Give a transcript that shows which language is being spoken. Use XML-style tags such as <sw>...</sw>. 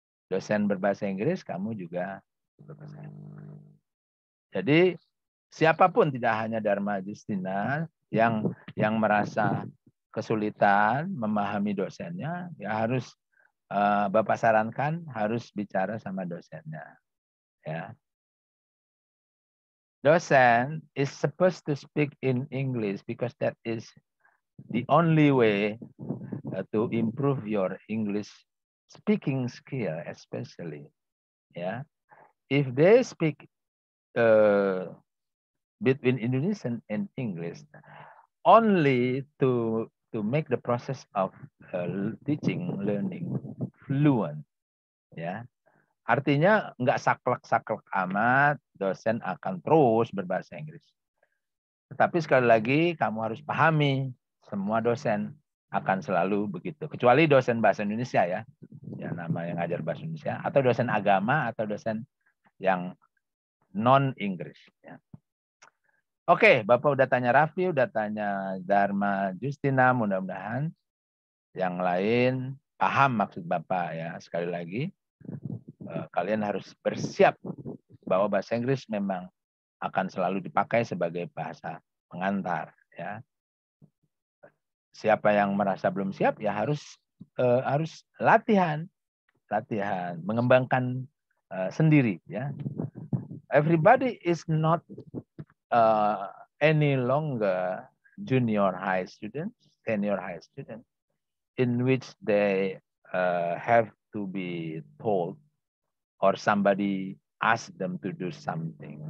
<id>Dosen berbahasa Inggris, kamu juga berbahasa Inggris. Jadi siapapun, tidak hanya Dharma Justina yang merasa kesulitan memahami dosennya, ya harus Bapak sarankan harus bicara sama dosennya. Ya.</id> <en>Dosen is supposed to speak in English because that is the only way to improve your English speaking skill, especially. Yeah, if they speak between Indonesian and English only to make the process of teaching, learning fluent, ya.</en> <id>Artinya nggak saklek-saklek amat, dosen akan terus berbahasa Inggris. Tetapi sekali lagi kamu harus pahami, semua dosen akan selalu begitu. Kecuali dosen bahasa Indonesia ya, nama yang ngajar bahasa Indonesia, atau dosen agama, atau dosen yang non-Inggris. Ya. Oke, Bapak udah tanya Raffi, udah tanya Dharma Justina, mudah-mudahan yang lain paham maksud Bapak ya. Sekali lagi, kalian harus bersiap bahwa bahasa Inggris memang akan selalu dipakai sebagai bahasa pengantar. Ya. Siapa yang merasa belum siap ya harus latihan, mengembangkan sendiri. Ya.</id> <en>Everybody is not any longer junior high students, senior high students, in which they have to be told or somebody ask them to do something.</en>